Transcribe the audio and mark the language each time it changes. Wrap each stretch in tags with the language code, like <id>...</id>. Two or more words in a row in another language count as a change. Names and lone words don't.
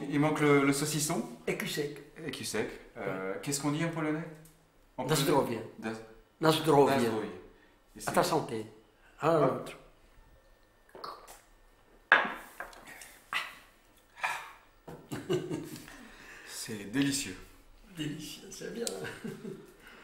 <fr>Il manque le saucisson et cul sec. et qui sec. Qu'est-ce qu'on dit en polonais?</fr> <pl>Na zdrowie. Na Na zdrowie. zdrowie.</pl> <fr>Et À ta santé. À la nôtre. c'est délicieux. Délicieux, c'est bien.</fr>